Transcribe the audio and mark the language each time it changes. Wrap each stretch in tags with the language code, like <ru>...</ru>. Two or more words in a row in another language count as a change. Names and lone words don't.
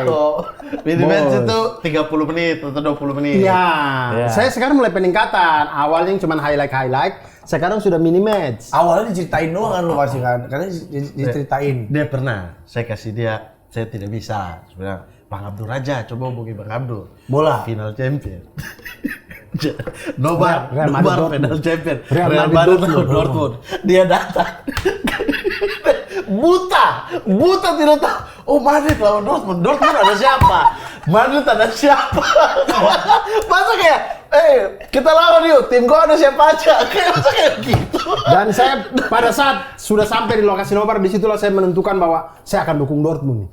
<id>Oh,</id> <en>mini match</en> <id>itu 30 menit atau 20 menit. Iya. Ya. Saya sekarang mulai peningkatan. Awalnya cuma highlight, sekarang sudah</id> <en>mini match.</en> <id>Awalnya diceritain doang kan lu pasti kan. Karena diceritain. Dia pernah, saya kasih dia, saya tidak bisa. Sebenarnya Bang Abdul aja, coba hubungi Bang Abdul. Bola.</id> <en>Final champion. Nobar Real Madrid Dortmund. final champion.</en> <id>Real Real Madrid Madrid Dortmund. Dia datang. buta tidak tahu. Oh, Madrid lawan Dortmund. Dortmund ada siapa? Madrid ada siapa? Masa kayak, kita lawan yuk, tim gua ada siapa aja. Kayak masa kayak gitu. Dan saya pada saat sudah sampai di lokasi nobar, disitulah saya menentukan bahwa saya akan dukung Dortmund.</id>